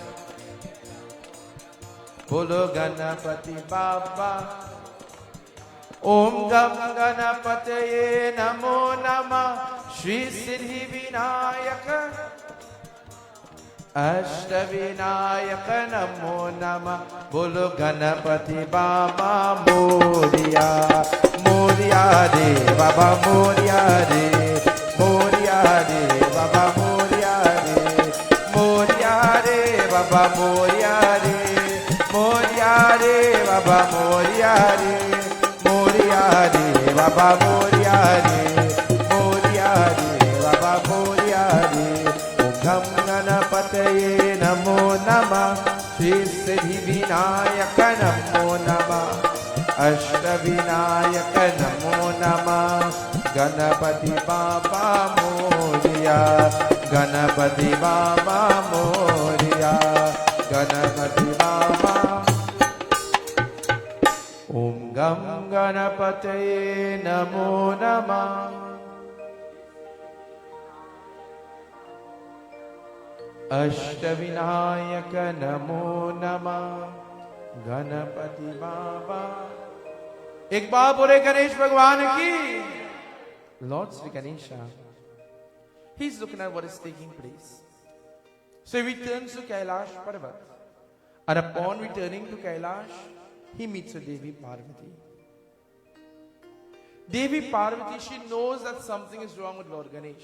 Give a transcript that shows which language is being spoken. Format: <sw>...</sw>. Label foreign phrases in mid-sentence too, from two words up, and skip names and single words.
<mr>बोलो गणपती बाबा</mr> <sa>ॐ गं गणपतये नमो नमः श्री सिद्धि विनायक अष्टविनायक नमो नमः</sa> <mr>बोलो गणपती बाबा मोरया मोरया रे बाबा मोरया रे मोरया रे बाबा मोरया रे मोरया रे बाबा मोरया रे मोरया रे बाबा मोरया रे मोरया रे बाबा मोरया रे मोरया रे बाबा मोरया रे</mr> <sa>गं गणपतये नमो नमः श्री सिद्धि विनायक नमो नमः अष्ट विनायक नमो नमः</sa> <mr>गणपती बाबा मोरया गणपती बाबा मोरया गणपती बाबा</mr> <sa>ॐ गं गणपतये नमो नमः अष्टविनायक नमो नमः</sa> <mr>गणपती बाबा.</mr> <hi>एक बार बोले गणेश भगवान की.</hi> <en>Lord Sri Ganesha, he's looking at what is taking place. So he returns to Kailash Parvat, and upon returning to Kailash, he meets with Devi Parvati. Devi Parvati, she knows that something is wrong with Lord Ganesh.</en>